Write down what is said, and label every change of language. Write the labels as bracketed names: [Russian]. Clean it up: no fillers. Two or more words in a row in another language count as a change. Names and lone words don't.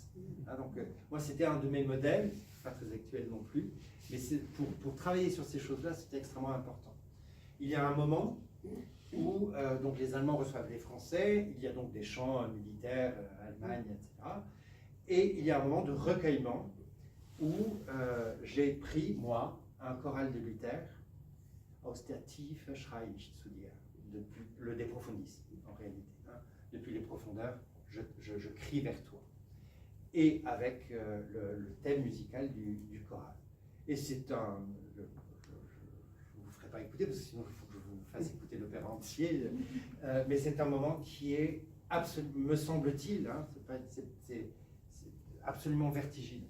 [French] Hein, donc moi c'était un de mes modèles, pas très actuel non plus, mais pour travailler sur ces choses-là, c'était extrêmement important. Il y a un moment où donc les Allemands reçoivent les Français, il y a donc des chants militaires, Allemagne, etc. Et il y a un moment de recueillement où j'ai pris, moi, un choral de Luther, Aus der Tiefe schrei ich zu dir, depuis le De Profundis, en réalité. Hein. Depuis les profondeurs, je crie vers toi. Et avec le thème musical du choral. Et c'est un... Je ne vous ferai pas écouter, parce que sinon il faut que je vous fasse écouter l'opéra entier, mais c'est un moment qui est, me semble-t-il, hein, c'est absolument vertigineux.